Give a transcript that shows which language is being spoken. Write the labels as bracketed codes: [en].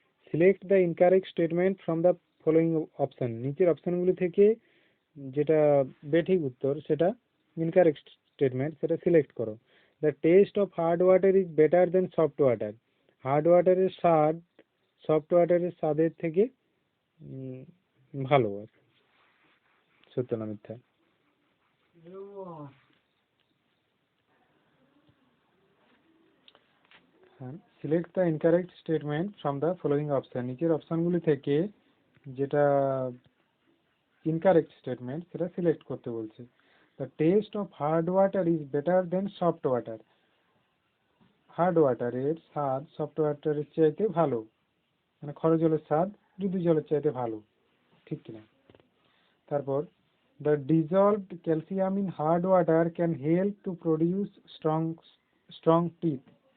[en] Select the incorrect statement from the following option. [bn] নিচের অপশনগুলি থেকে যেটা বেঠিক উত্তর সেটা ইনকারেক্ট স্টেটমেন্ট, সেটা সিলেক্ট করো। [en] The taste of hard water is better than soft water. [bn] Hard ওয়াটারের স্বাদ সফট ওয়াটারের স্বাদের থেকে ভালো। সত্য না মিথ্যা? [en] Select the incorrect statement from the following option. [bn] নিচের অপশনগুলি থেকে যেটা ইনকারেক্ট স্টেটমেন্ট সেটা সিলেক্ট করতে বলছে। [en] The taste of hard water is better than soft water. [bn] Hard ওয়াটারের স্বাদ সফট ওয়াটারের চাইতে ভালো, মানে খরজলের স্বাদ যুদ্ধ জলের চাইতে ভালো, ঠিক কিনা? তারপর [en] The dissolved calcium in hard water can help to produce strong teeth.